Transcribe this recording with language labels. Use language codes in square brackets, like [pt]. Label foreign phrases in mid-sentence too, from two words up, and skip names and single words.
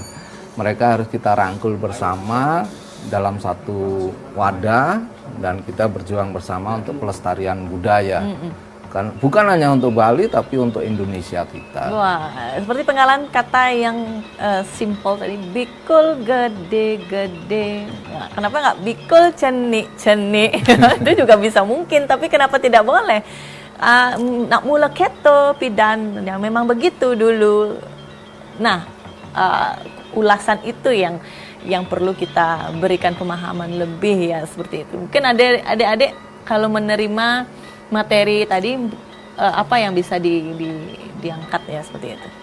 [id] Mereka harus kita rangkul bersama dalam satu wadah dan kita berjuang bersama untuk pelestarian budaya. Bukan hanya untuk Bali tapi untuk Indonesia kita. Wah, seperti penggalan kata yang simple tadi, [ban] bikul gede-gede. [id] Nah, kenapa nggak [ban] bikul cenik-cenik? [id] Itu juga bisa mungkin, tapi kenapa tidak boleh? [ban] Nak mula keto pidan, [id] yang memang begitu dulu. Nah, ulasan itu yang perlu kita berikan pemahaman lebih ya seperti itu. Mungkin adik-adik kalau menerima materi tadi apa yang bisa diangkat ya seperti itu?